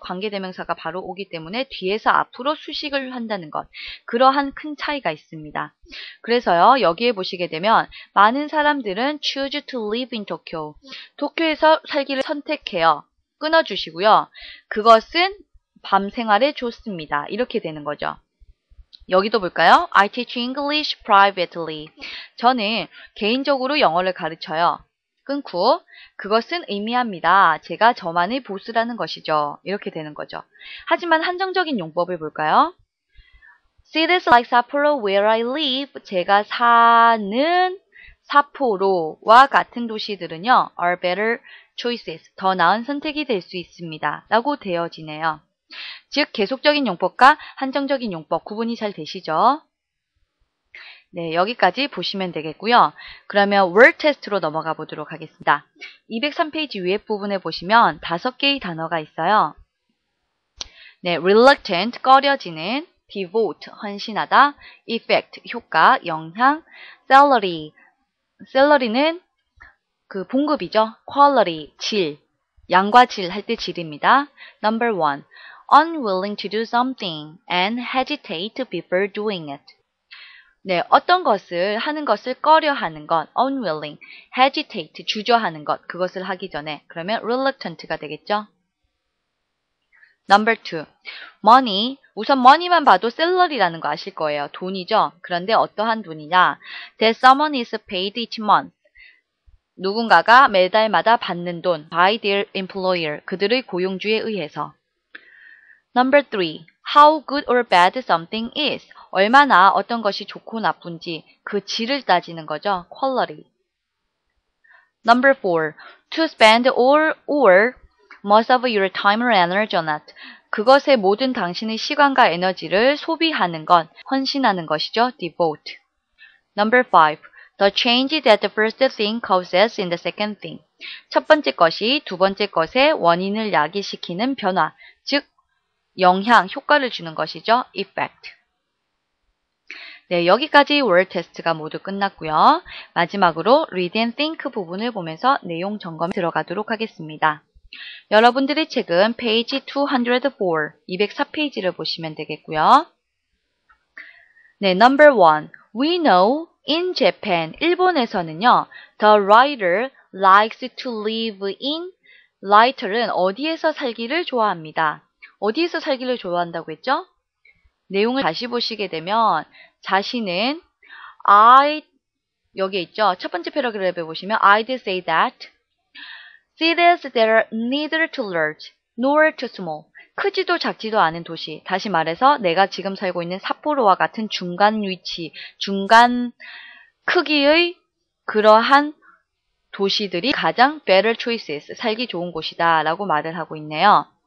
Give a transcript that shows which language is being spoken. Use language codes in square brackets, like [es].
[ko] 관계대명사가 바로 오기 때문에 뒤에서 앞으로 수식을 한다는 것. 그러한 큰 차이가 있습니다. 그래서요. 여기에 보시게 되면 많은 사람들은 [en] choose to live in Tokyo. [ko] 도쿄에서 살기를 선택해요. 끊어주시고요. 그것은 밤 생활에 좋습니다. 이렇게 되는 거죠. 여기도 볼까요? [en] I teach English privately. [ko] 저는 개인적으로 영어를 가르쳐요. 끊고 그것은 의미합니다. 제가 저만의 보스라는 것이죠. 이렇게 되는 거죠. 하지만 한정적인 용법을 볼까요? [en] Cities like Sapporo where I live. [ko] 제가 사는 사포로와 같은 도시들은요. [en] are better choices. [ko] 더 나은 선택이 될 수 있습니다. 라고 되어지네요. 즉 계속적인 용법과 한정적인 용법 구분이 잘 되시죠? 네, 여기까지 보시면 되겠고요. 그러면 word 테스트로 넘어가 보도록 하겠습니다. 203페이지 위에 부분에 보시면 5개의 단어가 있어요. 네, reluctant, 꺼려지는, devote, 헌신하다, effect, 효과, 영향, salary, salary는 그 봉급이죠. quality, 질, 양과 질 할 때 질입니다. [en] number 1, unwilling to do something and hesitate before doing it. [ko] 네, 어떤 것을 하는 것을 꺼려하는 것, unwilling, hesitate, 주저하는 것, 그것을 하기 전에 그러면 reluctant가 되겠죠. [en] Number 2. money. [ko] 우선 money만 봐도 salary라는 거 아실 거예요. 돈이죠. 그런데 어떠한 돈이냐? [en] That someone is paid each month. [ko] 누군가가 매달마다 받는 돈 [en] by their employer. [ko] 그들의 고용주에 의해서. [en] Number 3. how good or bad something is. [ko] 얼마나 어떤 것이 좋고 나쁜지 그 질을 따지는 거죠. [en] quality. Number 4. to spend all or most of your time or energy on it. [ko] 그것에 모든 당신의 시간과 에너지를 소비하는 것, 헌신하는 것이죠. [en] devote. Number 5. The change that the first thing causes in the second thing. [ko] 첫 번째 것이 두 번째 것의 원인을 야기시키는 변화, 즉 영향, 효과를 주는 것이죠. [en] effect. [ko] 네, 여기까지 word 테스트가 모두 끝났고요. 마지막으로 read and think 부분을 보면서 내용 점검에 들어가도록 하겠습니다. 여러분들의 책은 페이지 204, 204페이지를 보시면 되겠고요. [en] 네, number 1. We know in Japan, [ko] 일본에서는요, [en] the writer likes to live in, [ko] writer는 어디에서 살기를 좋아합니다. 어디에서 살기를 좋아한다고 했죠? 내용을 다시 보시게 되면 자신은 여기에 있죠. 첫 번째 패러그래프에 보시면 [en] I'd say that cities that are neither too large nor too small. [ko] 크지도 작지도 않은 도시. 다시 말해서 내가 지금 살고 있는 삿포로와 같은 중간 위치, 중간 크기의 그러한 도시들이 가장 [en] better choices, [ko] 살기 좋은 곳이다 라고 말을 하고 있네요.